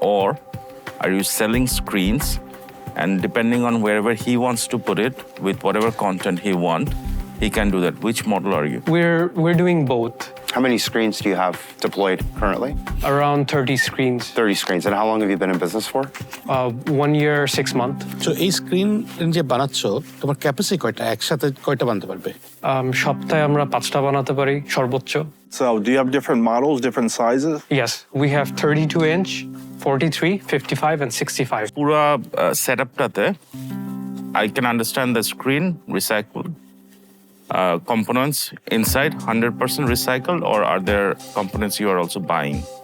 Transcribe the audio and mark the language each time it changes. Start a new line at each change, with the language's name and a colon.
English: Or are you selling screens and depending on wherever he wants to put it with whatever content he wants, he can do that? Which model are you? We're doing both. How many screens do you have deployed currently? Around 30 screens. 30 screens. And how long have you been in business for? 1 year, 6 months.
Bangla: So এই screen যে বানাচ্ছো তোমার capacity কয়টা, একসাথে কয়টা বানাতে পারবে? সপ্তাহে আমরা 5টা বানাতে পারি সর্বোচ্চ।
English: So do you have different models, different sizes? Yes, we have 32-inch, 43, 55 and 65.
Bangla: পুরো সেটআপটাতে
English: I can understand the screen recycled. Components inside 100% recycled, or are there components you are also buying?